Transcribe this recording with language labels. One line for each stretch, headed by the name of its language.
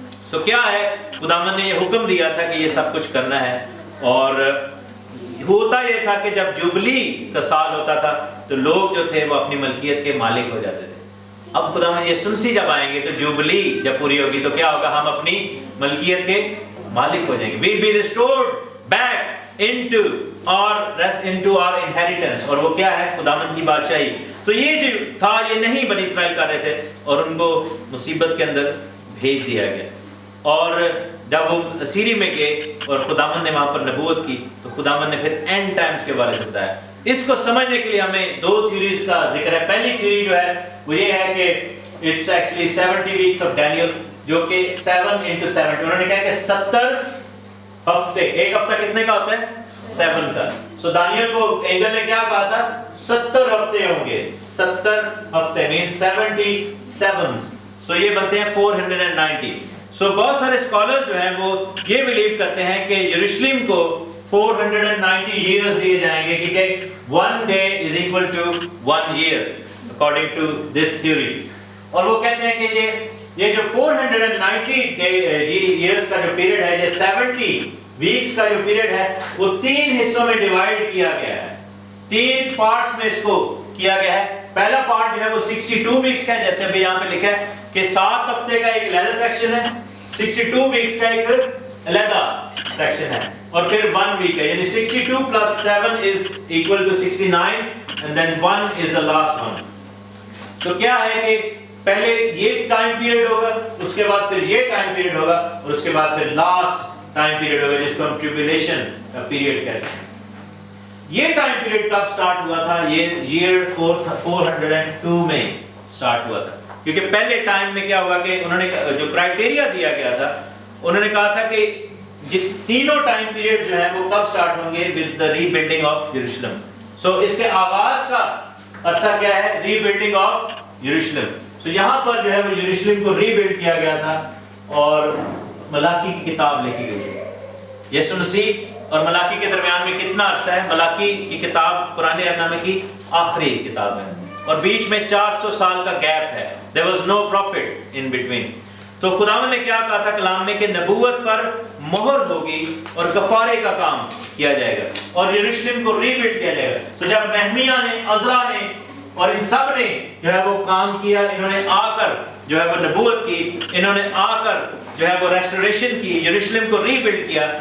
Urdu: سو کیا ہے؟ خداوند نے یہ حکم دیا تھا کہ یہ سب کچھ کرنا ہے. اور ہوتا یہ تھا کہ جب جوبلی کا سال ہوتا تھا تو لوگ جو تھے وہ اپنی ملکیت کے مالک ہو جاتے تھے. اب خداوند یسوع مسیح جب آئیں گے تو جوبلی جب پوری ہوگی تو کیا ہوگا؟ ہم اپنی ملکیت کے مالک ہو جائیں گے.
English: We'll be restored back into our inheritance.
Urdu: اور وہ کیا ہے؟ خداوند کی بادشاہی. تو یہ جو تھا یہ نہیں بنی اسرائیل کر رہے تھے اور ان کو مصیبت کے اندر بھیج دیا گیا. اور جب وہ اسیری میں گئے اور خداوند نے وہاں پر نبوت کی تو خداوند نے پھر اینڈ ٹائمز کے بارے میں بتایا. اس کو سمجھنے کے لیے ہمیں 2 تھیوریز کا ذکر ہے. پہلی تھیوری جو ہے وہ یہ ہے کہ it's actually 70 wax of Daniel, جو کہ 7 into 70. انہوں نے کہا کہ 70 ہفتے. ایک ہفتہ کتنے کا ہوتا ہے؟ 7 کا. سو دانیل کو اینجل نے کیا کہا تھا؟ 70 ہفتے ہوں گے.
English: 70 ہفتے means 70 sevens.
Urdu: سو یہ بنتے ہیں 490. سو بہت سارے اسکالر جو ہیں وہ یہ بلیو کرتے ہیں کہ یروشلم کو 490 years دیے جائیں گے کیونکہ
English: 1 day is equal to 1 year according to this theory.
Urdu: اور وہ کہتے ہیں کہ یہ جو 490 years کا جو پیریڈ ہے، یہ 70 weeks کا جو پیریڈ ہے وہ 3 حصوں میں ڈیوائیڈ کیا گیا ہے. 3 پارٹس میں اس کو کیا گیا ہے. پہلا پارٹ جو ہے وہ 62 weeks کا ہے، جیسے ابھی یہاں پہ لکھا ہے کہ 7 ہفتے کا ایک علیحدہ سیکشن ہے، 62 weeks کا ایک علیحدہ سیکشن ہے، اور پھر 1 week ہے.
English: یعنی 62 plus 7 is equal to 69 and then 1 is the last one.
Urdu: تو کیا ہے کہ پہلے یہ ٹائم پیریڈ ہوگا، اس کے بعد پھر یہ ٹائم پیریڈ ہوگا، اور اس کے بعد پھر لاسٹ ٹائم پیریڈ ہوگا جس کو ہم ٹریبیولیشن کا پیریڈ کہتے ہیں. یہ ٹائم پیریڈ کب سٹارٹ ہوا تھا؟ یہ ایئر 402 میں سٹارٹ ہوا تھا. کیونکہ پہلے ٹائم میں کیا ہوا کہ انہوں نے جو کرائٹیریا دیا گیا تھا، انہوں نے کہا تھا کہ تینوں ٹائم پیریڈ جو ہیں وہ کب سٹارٹ ہوں گے؟
English: with the rebuilding of Jerusalem.
Urdu: سو اس کے آغاز کا عرصہ کیا ہے؟ ری بلڈنگ آف یروشلم. سو یہاں پر جو ہے وہ یروشلم کو ری بلڈ کیا گیا تھا اور ملاکی کی کتاب لکھی گئی ہے. یسوع مسیح اور ملاکی کے درمیان میں کتنا عرصہ ہے؟ ملاکی کی کتاب پرانے عہد نامے کی آخری کتاب ہے اور بیچ میں 400 سال کا گیپ ہے.
English: There was no prophet in between.
Urdu: تو خداوند نے کیا کہا تھا کلام میں کہ نبوت پر مہر ہوگی اور کفارے کا کام کیا جائے گا اور یروشلم کو ری بلڈ کیا جائے گا. تو جب نہمیہ نے، عزرا نے اور ان سب نے جو ہے وہ کام کیا، انہوں نے آ کر جو ہے وہ نبوت کی، انہوں نے آ کر جو ہے وہ ریسٹوریشن کی، یروشلم کو ری بلڈ کیا.